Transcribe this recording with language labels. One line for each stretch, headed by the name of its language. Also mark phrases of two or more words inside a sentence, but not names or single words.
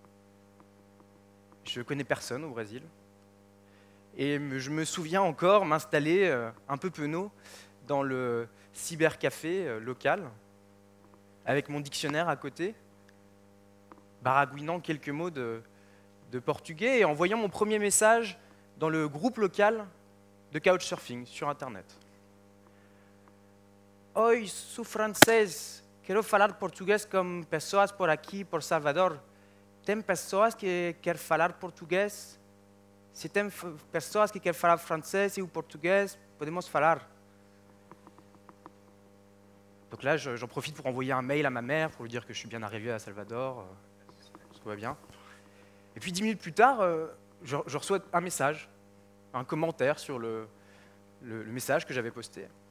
French: Je ne connais personne au Brésil. Et je me souviens encore m'installer un peu penaud dans le cybercafé local, avec mon dictionnaire à côté, baragouinant quelques mots de portugais et en voyant mon premier message dans le groupe local de Couchsurfing sur Internet.
Portuguese: Oi, sou francês, quero falar português com pessoas por aqui, por Salvador. Tem pessoas que querem falar português? Se tem pessoas que querem falar francês ou portugais, podemos falar.
French: Donc là, j'en profite pour envoyer un mail à ma mère pour lui dire que je suis bien arrivé à Salvador, tout va bien. Et puis 10 minutes plus tard, je reçois un message, un commentaire sur le message que j'avais posté.